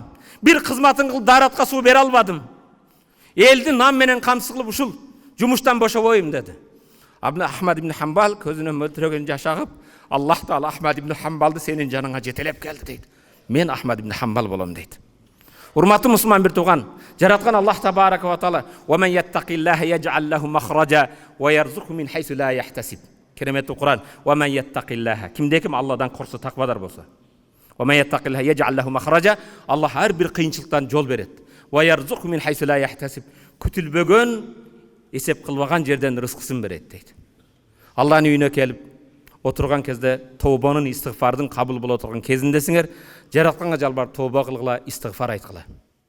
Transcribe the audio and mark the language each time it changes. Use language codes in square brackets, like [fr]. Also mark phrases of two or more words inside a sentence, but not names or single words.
[ky] Бир кызматын кылып даратка суу бере албадым. Элди нам менен камсыз кылып ушул жумуштан бошобойм деди. Ахмад ибн Хамбал көзүнөн мөлтүрөгөн жаш агып, Аллах Таала Ахмад ибн Хамбалды сенин жаныңа жетелеп келди дейт. Мен Ахмад ибн Хамбал болом дейт. Урматтуу мусулман бир тууган, жараткан Аллах [ar] تبارك وتعالى ومن يتق الله يجعل له مخرجا ويرزقه من حيث لا يحتسب". [ky] Кереметтүү Кур'ан. [ar] "ومن يتق الله", [ky] кимде-ким Алладан коркса, таквадар болсо. [ar] "ومن يتق الله يجعل له مخرجا", [ky] Аллах ар бир кыйынчылыктан жол берет. [ar] "ويرزقه من حيث لا يحتسب", [ky] күтүлбөгөн, эсеп кылбаган жерден рызкысын берет дейт. Аллахтын үйүнө келип отурган кезде тообанын, истигфардын кабыл боло турган кезиндесиңер, жаратканга жалбарып тооба кылгыла, истигфар айткыла.